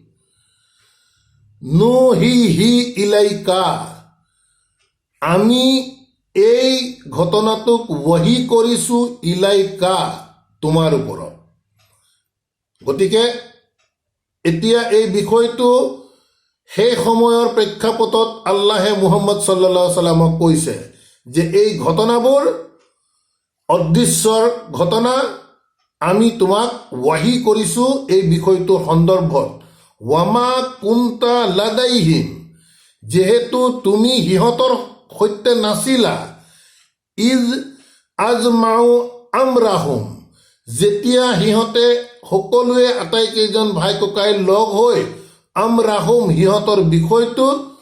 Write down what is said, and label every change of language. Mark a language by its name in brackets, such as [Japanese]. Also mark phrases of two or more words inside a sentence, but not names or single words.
[Arabic] نوحيه إليك [Assamese] আমি এই ঘটনাটোক ৱহি কৰিছো ইলাইকা তোমাৰ ওপৰত। গতিকে এতিয়া এই বিষয়টো সেই সময়ৰ প্ৰেক্ষাপটত আল্লাহে মুহাম্মদ [Arabic] صلى الله عليه وسلم [Assamese] কৈছে যে এই ঘটনাবোৰ অদৃশ্যৰ ঘটনা, আমি তোমাক ৱাহি কৰিছো এই বিষয়টোৰ সন্দৰ্ভত। [Arabic] وما كنت لديهم [Assamese] যিহেতু তুমি সিহঁতৰ সৈতে নাছিলা, [Arabic] إذ أجمعوا أمرهم [Assamese] যেতিয়া সিহঁতে সকলোৱে আটাইকেইজন ভাই ককাই লগ হৈ আমৰাহুম সিহঁতৰ বিষয়টোৰ